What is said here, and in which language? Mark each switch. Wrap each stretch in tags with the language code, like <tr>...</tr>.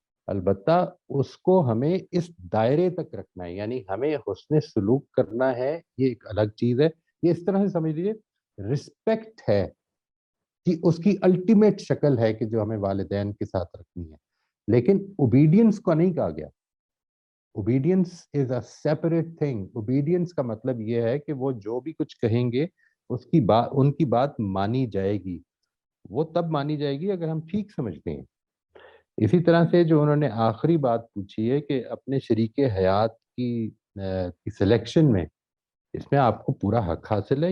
<ur>البتہ اس کو ہمیں اس دائرے تک رکھنا ہے. یعنی ہمیں حسن سلوک کرنا ہے, یہ ایک الگ چیز ہے. یہ اس طرح سے سمجھ لیجیے رسپیکٹ ہے کہ اس کی الٹیمیٹ شکل ہے کہ جو ہمیں والدین کے ساتھ رکھنی ہے, لیکن اوبیڈینس کو نہیں کہا گیا.</ur> <en>Obedience is a separate thing.</en> <ur>Obedience کا مطلب یہ ہے کہ وہ جو بھی کچھ کہیں گے اس کی بات, ان کی بات مانی جائے گی. وہ تب مانی جائے گی اگر ہم ٹھیک سمجھتے ہیں. اسی طرح سے جو انہوں نے آخری بات پوچھی ہے کہ اپنے شریک حیات کی سلیکشن میں, اس میں آپ کو پورا حق حاصل ہے.</ur>